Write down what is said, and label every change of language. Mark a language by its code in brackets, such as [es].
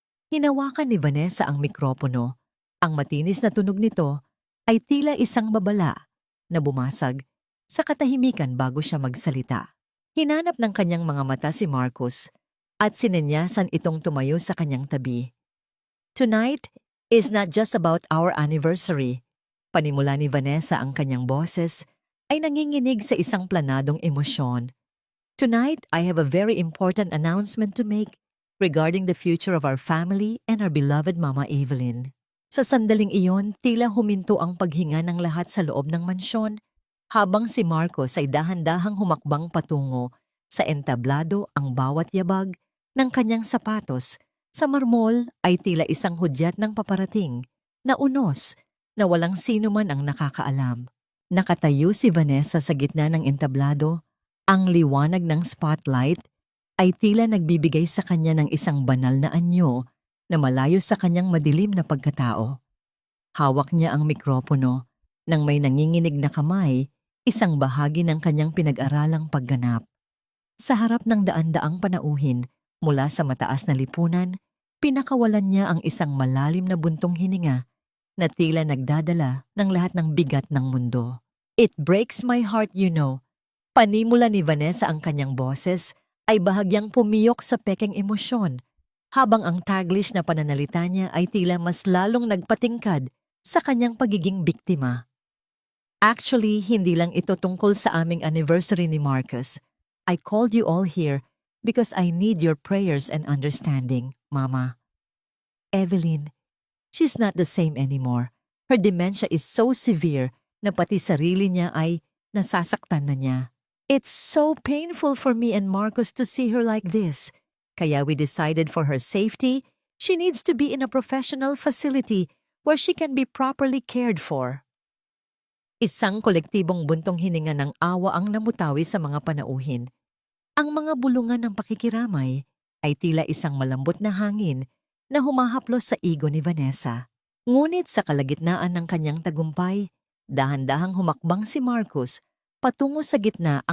[tl] Hinawakan ni Vanessa ang mikropono. Ang matinis na tunog nito ay tila isang babala na bumasag sa katahimikan bago siya magsalita. Hinanap ng kanyang mga mata si Marcus at sinenyasan itong tumayo sa kanyang tabi. [en] Tonight is not just about our anniversary. [tl] Panimula ni Vanessa, ang kanyang boses ay nanginginig sa isang planadong emosyon. [en] Tonight, I have a very important announcement to make regarding the future of our family and our beloved Mama Evelyn. [tl] Sa sandaling iyon, tila huminto ang paghinga ng lahat sa loob ng mansyon habang si Marcos ay dahan-dahang humakbang patungo sa entablado. Ang bawat yabag ng kanyang sapatos sa marmol ay tila isang hudyat ng paparating na unos na walang sino man ang nakakaalam. Nakatayo si Vanessa sa gitna ng entablado. Ang liwanag ng spotlight ay tila nagbibigay sa kanya ng isang banal na anyo na malayo sa kanyang madilim na pagkatao. Hawak niya ang mikropono nang may nanginginig na kamay, isang bahagi ng kanyang pinag-aralang pagganap. Sa harap ng daan-daang panauhin mula sa mataas na lipunan, pinakawalan niya ang isang malalim na buntong hininga na tila nagdadala ng lahat ng bigat ng mundo. [en] It breaks my heart, you know. [tl] Panimula ni Vanessa, ang kanyang boses ay bahagyang pumiyok sa pekeng emosyon, habang ang taglish na pananalita niya ay tila mas lalong nagpatingkad sa kanyang pagiging biktima. Actually, hindi lang ito tungkol sa aming anniversary ni Marcus. [en] I called you all here because I need your prayers and understanding, Mama. Evelyn, she's not the same anymore. Her dementia is so severe [tl] na pati sarili niya ay nasasaktan na niya. [en] It's so painful for me and Marcos to see her like this. Kaya we decided for her safety, she needs to be in a professional facility where she can be properly cared for. [tl] Isang kolektibong buntong hininga ng awa ang namutawi sa mga panauhin. Ang mga bulungan ng pakikiramay ay tila isang malambot na hangin na humahaplos sa igo ni Vanessa. Ngunit sa kalagitnaan ng kanyang tagumpay, dahan-dahang humakbang si Marcos patungo sa gitna.